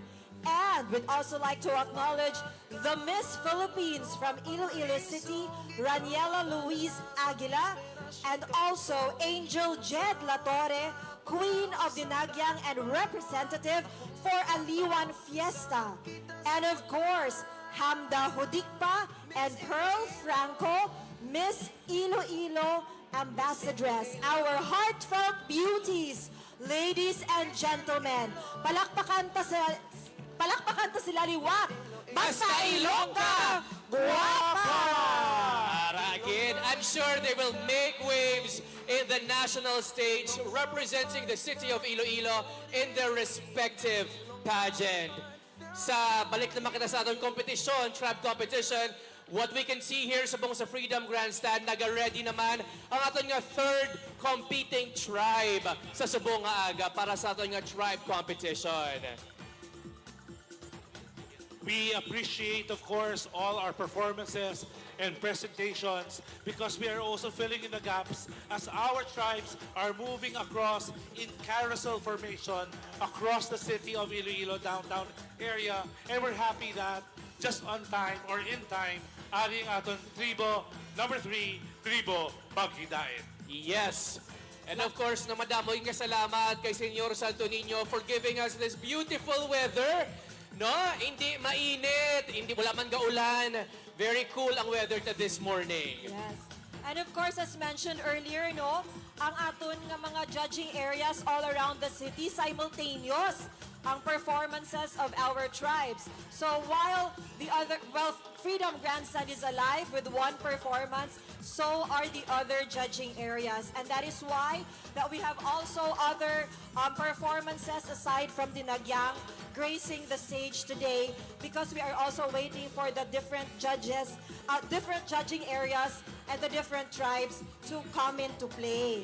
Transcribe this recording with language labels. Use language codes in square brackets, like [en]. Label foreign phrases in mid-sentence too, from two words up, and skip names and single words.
[en] And we'd also like to acknowledge the Miss Philippines from Iloilo City, Raniela Louise Aguila, and also Angel Jed Latorre, Queen of Dinagyang and representative for Aliwan Fiesta. And of course, Hamda Hudikpa and Pearl Franco, Miss Iloilo Ambassadress, our heartfelt beauties, ladies and gentlemen. [hil] Palakpakan ta sila liwat. Basta Ilongga, guwapa! [en] Again, I'm sure they will make waves in the national stage representing the city of Iloilo in their respective pageant. [hil] Sa balik naman kita sa atong competition, [en] tribe competition, what we can see here [hil] sa Freedom Grandstand, naga-ready naman ang aton nga [en] third competing tribe [hil] sa subong nga aga para sa aton nga [en] tribe competition. We appreciate, of course, all our performances and presentations because we are also filling in the gaps as our tribes are moving across in carousel formation across the city of Iloilo downtown area. And we're happy that just on time or in time, [hil] ating aton tribo number 3, Tribo Baghidain. [en] Yes. And of course, [hil] na madamo yung salamat kay [en] Senyor Santo Niño for giving us this beautiful weather. [hil] No, hindi mainit, hindi wala man gaulan. [en] Very cool ang weather to this morning. Yes. And of course, as mentioned earlier, [hil] no, ang aton nga mga [en] judging areas all around the city, [hil] simultaneous ang [en] performances of our tribes. So while Freedom Grandstand is alive with one performance, so are the other judging areas. And that is why that we have also other performances aside from Dinagyang gracing the stage today, because we are also waiting for the different judges, different judging areas and the different tribes to come into play.